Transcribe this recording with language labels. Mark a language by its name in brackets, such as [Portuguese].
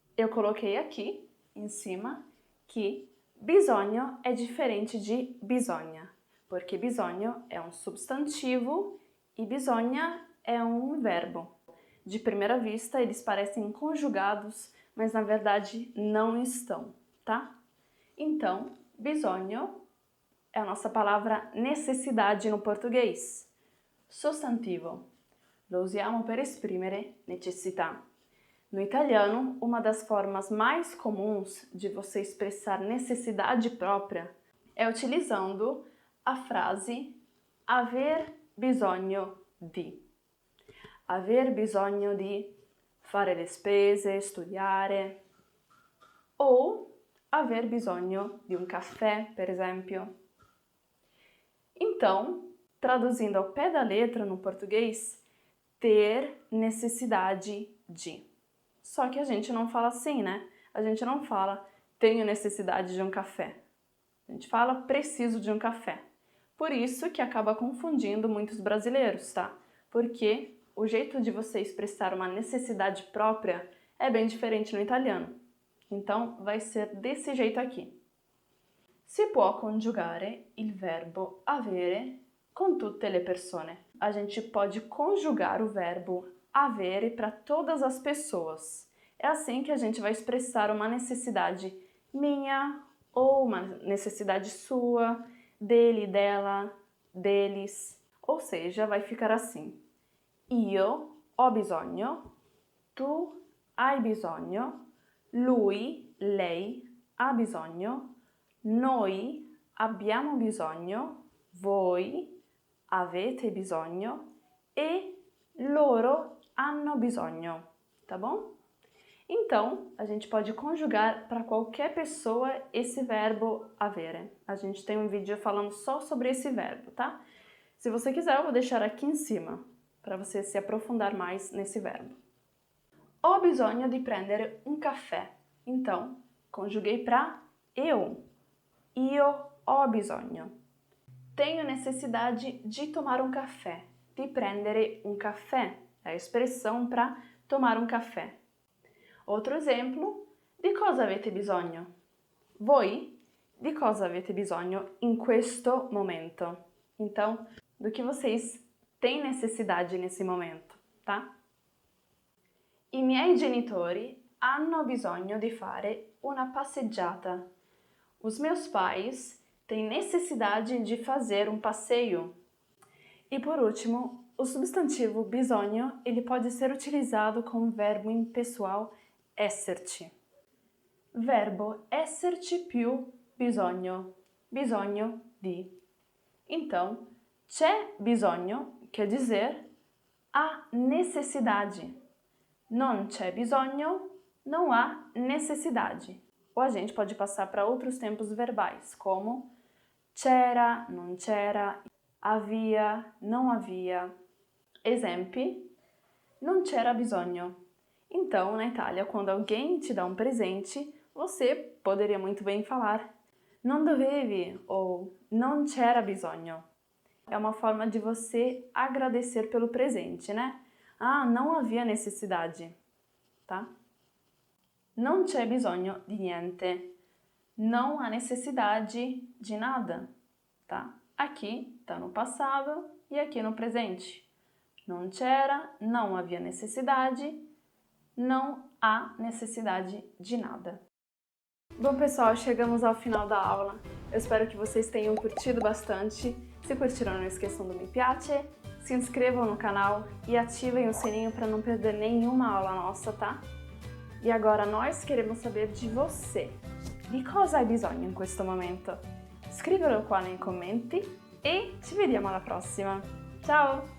[Portuguese] Eu coloquei aqui, em cima, que bisogno é diferente de bisogna, porque bisogno é um substantivo e bisogna é um verbo. De primeira vista, eles parecem conjugados, mas na verdade não estão, tá? Então, bisogno é a nossa palavra necessidade no português. [Italian] Sostantivo. Lo usiamo per esprimere necessità. [Portuguese] No italiano, uma das formas mais comuns de você expressar necessidade própria é utilizando a frase [Italian] aver bisogno di. Aver bisogno di fare le spese, studiare, ou aver bisogno di um café, per esempio. [Portuguese] Então, traduzindo ao pé da letra no português, ter necessidade de. Só que a gente não fala assim, né? A gente não fala tenho necessidade de um café. A gente fala preciso de um café. Por isso que acaba confundindo muitos brasileiros, tá? Porque o jeito de você expressar uma necessidade própria é bem diferente no italiano. Então, vai ser desse jeito aqui. [Italian] Si può congiugare il verbo avere con tutte le persone. [Portuguese] A gente pode conjugar o verbo avere para todas as pessoas. É assim que a gente vai expressar uma necessidade minha ou uma necessidade sua, dele, dela, deles. Ou seja, vai ficar assim. [Italian] Io ho bisogno, tu hai bisogno, lui, lei ha bisogno, noi abbiamo bisogno, voi avete bisogno e loro hanno bisogno, tá bom? [Portuguese] Então, a gente pode conjugar para qualquer pessoa esse verbo avere. A gente tem um vídeo falando só sobre esse verbo, tá? Se você quiser, eu vou deixar aqui em cima para você se aprofundar mais nesse verbo. [Italian] Ho bisogno di prendere un caffè. [Portuguese] Então, conjuguei para eu. [Italian] Io ho bisogno. [Portuguese] Tenho necessidade de tomar um café. [Italian] Di prendere un caffè. [Portuguese] É a expressão para tomar um café. Outro exemplo, [Italian] di cosa avete bisogno? Voi, di cosa avete bisogno in questo momento? [Portuguese] Então, do que vocês têm necessidade nesse momento, tá? [Italian] I miei genitori hanno bisogno di fare una passeggiata. [Portuguese] Os meus pais têm necessidade de fazer um passeio. E por último, o substantivo bisogno, ele pode ser utilizado com o verbo impessoal esserci. [Italian] Verbo esserci più bisogno. Bisogno di. [Portuguese] Então, [Italian] c'è bisogno [Portuguese] quer dizer há necessidade. [Italian] Non c'è bisogno, [Portuguese] não há necessidade. Ou a gente pode passar para outros tempos verbais, como c'era, non c'era, havia, não havia. [Italian] Esempi, non c'era bisogno. [Portuguese] Então, na Itália, quando alguém te dá um presente, você poderia muito bem falar [Italian] non dovevi [Portuguese] ou [Italian] non c'era bisogno. [Portuguese] É uma forma de você agradecer pelo presente, né? Ah, não havia necessidade, tá? [Italian] Non c'è bisogno di niente. [Portuguese] Não há necessidade de nada, tá? Aqui tá no passado e aqui no presente. [Italian] Non c'era, [Portuguese] não havia necessidade, não há necessidade de nada. Bom, pessoal, chegamos ao final da aula. Eu espero que vocês tenham curtido bastante. Se curtiram, não esqueçam do me piace, se inscrevam no canal e ativem o sininho para não perder nenhuma aula nossa, tá? E agora nós queremos saber de você. [Italian] Di cosa hai bisogno in questo momento? Scrivilo qua nei commenti e ci vediamo alla prossima. Ciao!